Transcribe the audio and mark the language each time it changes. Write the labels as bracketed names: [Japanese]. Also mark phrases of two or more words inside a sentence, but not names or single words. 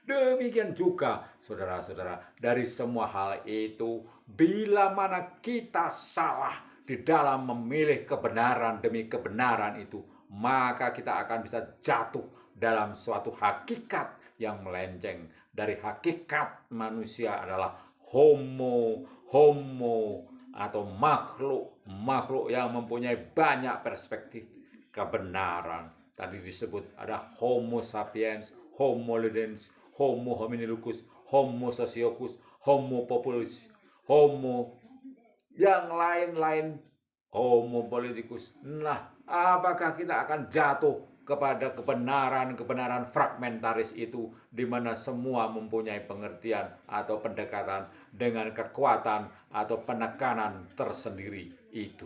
[Indonesian] Demikian juga, saudara-saudara, dari semua hal itu, bila mana kita salah di dalam memilih kebenaran demi kebenaran itu, maka kita akan bisa jatuh dalam suatu hakikat yang melenceng dari hakikat manusia adalah homo atau makhluk yang mempunyai banyak perspektif kebenaran. Tadi disebut ada Homo sapiens, Homo ludens, Homo hominidus, Homo sociocus, Homo populus, Homo yang lain-lain, Homo politicus. Nah, apakah kita akan jatuh kepada kebenaran fragmentaris itu, di mana semua mempunyai pengertian atau pendekatan dengan kekuatan atau penekanan tersendiri itu?